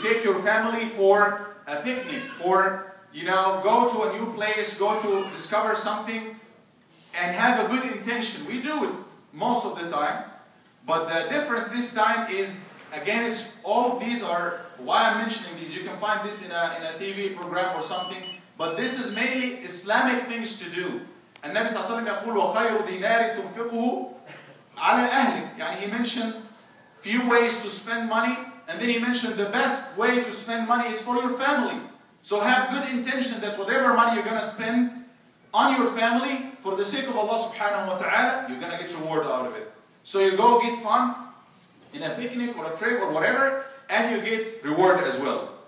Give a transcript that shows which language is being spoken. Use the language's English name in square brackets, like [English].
[English] Take your family for a picnic, for, you know, go to a new place, go to discover something, and have a good intention. We do it most of the time, but the difference this time is, again, it's all of these are, why I'm mentioning these, you can find this in a TV program or something, but this is mainly Islamic things to do. [Arabic] And Nabi sallallahu alaihi wasallam يقول وخير دينار تنفقه على أهلك. [English] يعني he mentioned few ways to spend money, and then he mentioned the best way to spend money is for your family. So have good intention that whatever money you're going to spend, on your family for the sake of Allah subhanahu wa ta'ala, you're going to get reward out of it. So you go get fun in a picnic or a trip or whatever, and you get reward as well.